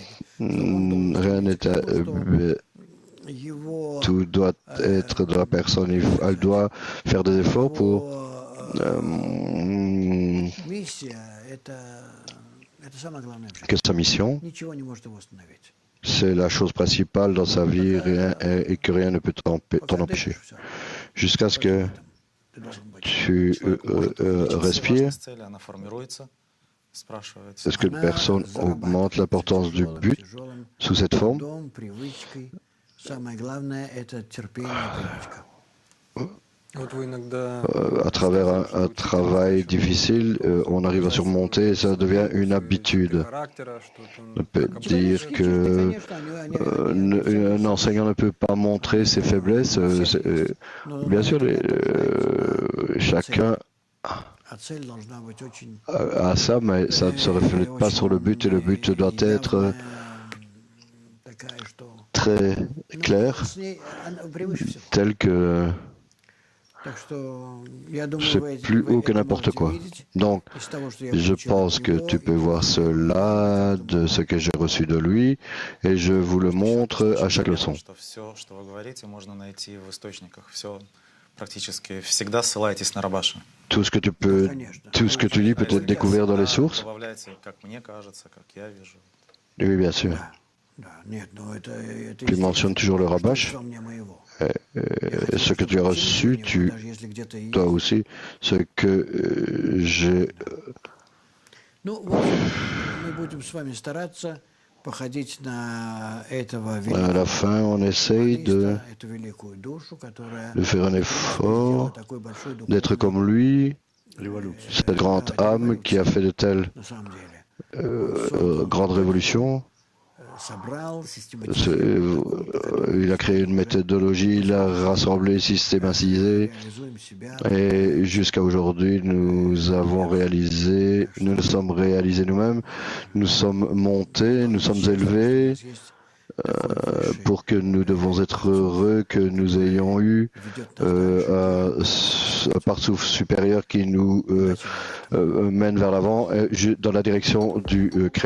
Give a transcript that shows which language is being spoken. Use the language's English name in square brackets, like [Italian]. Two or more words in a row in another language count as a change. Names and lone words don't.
[Russian] Чтобы он был [French] rien n'est... [Russian] его [French] Tout doit être de la personne. Elle doit faire des efforts pour... [Russian] миссия, это самое главное. [French] que sa mission, [Russian] Ничего не может его остановить. [French] c'est la chose principale dans sa vie et que rien ne peut t'en empêcher. Jusqu'à ce que [Russian] Ты должен быть. [French] tu respires. [Russian] Важность цели, она формируется, спрашивается. [French] Est-ce que personne augmente l'importance du but sous cette forme? [Russian] Трудом, привычкой. Самое главное это терпение и привычка. вот вы иногда... [French] À travers un travail difficile, on arrive à surmonter et ça devient une habitude. [Russian] характера, что [French] On peut dire que un enseignant ne peut pas montrer ses faiblesses. Bien sûr, chacun [Russian] А цель должна быть очень [French] a ça, mais ça ne se reflète pas sur le but et le but doit être [Russian] такая, что [French] très clair, [Russian] с ней она превыше всего. [French] tel que [Russian] Так что я думаю, [French] c'est [Russian] вы [French] plus haut que [Russian] это [French] n'importe [Russian] можете [French] quoi. [Russian] видеть [French] Donc, [Russian] из того, что я [French] je [Russian] получил [French] pense [Russian] от [French] que [Russian] него, [French] tu peux [Russian] и [French] voir cela de ce que j'ai reçu de lui et je vous le montre à chaque leçon. [Russian] Что все, что вы говорите, можно найти в источниках. Все практически всегда ссылаетесь на Рабаша. [French] Tout ce que tu peux, tout ce que tu dis peut être découvert dans les sources? [Russian] Добавляйте, как мне кажется, как я вижу. [French] Oui, bien sûr. [Russian] Да, нет, ну это [French] Tu mentionnes toujours le Rabash. [Russian] что мне моего. [French] Ce que tu as reçu, tu, [Russian] Даже если где-то и [French] toi [Russian] есть. [French] aussi, ce que j'ai. [Russian] Ну, в общем, мы будем с вами стараться походить на этого [French] À la [Russian] великого [French] fin, on essaye [Russian] дуалиста, эту великую душу, которая [French] de faire un [Russian] сделала [French] effort, [Russian] такой большой [French] d'être [Russian] духовный [French] comme lui, Révolution. cette grande âme qui a fait de telles [Russian] на самом деле. [French] grandes révolutions. [Russian] Собрал, [French] C'est- [Russian] систематизировал, [French] Il a créé une méthodologie, il a rassemblé, systématisé, [Russian] реализуем себя. [French] et jusqu'à aujourd'hui, nous avons réalisé, nous nous sommes réalisés nous-mêmes, nous sommes montés, nous sommes élevés, pour que nous devons être heureux que nous ayons eu un parcours supérieur qui nous mène vers l'avant dans la direction du Créateur.